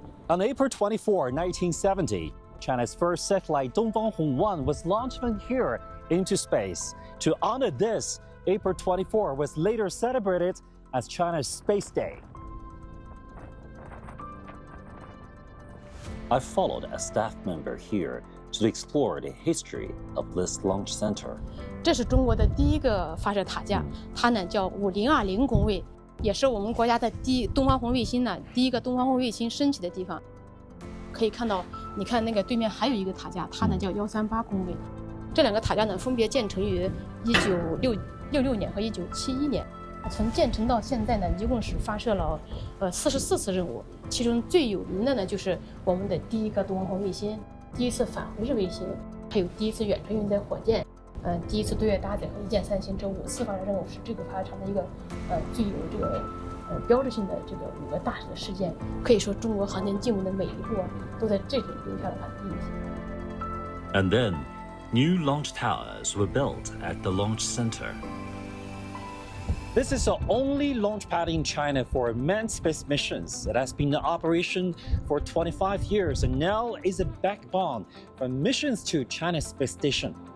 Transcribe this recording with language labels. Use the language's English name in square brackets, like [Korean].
[English] On April 24, 1970, China's first satellite Dongfeng 1 was launched from here into space. To honor this, April 24 was later celebrated as China's Space Day. I followed a staff member here to explore the history of this launch center. [Chinese] 这是中国的第一个发射塔架，它呢叫5020工位，也是我们国家的东方红卫星呢第一个东方红卫星升起的地方。可以看到，你看那个对面还有一个塔架，它呢叫138工位。这两个塔架呢分别建成于1966年和1971年。从建成到现在呢，一共是发射了44次任务，其中最有名的呢就是我们的第一个东方红卫星。第一次返回式卫星，还有第一次远程运载火箭，第一次对外搭载和一箭三星这5次发射任务是这个发射场的一个最有这个标志性的这个5个大的事件。可以说，中国航天进步的每一步都在这里留下了它的印记。 [English] And then, new launch towers were built at the launch center. This is the only launch pad in China for manned space missions. It has been in operation for 25 years and now is a backbone for missions to China's space station.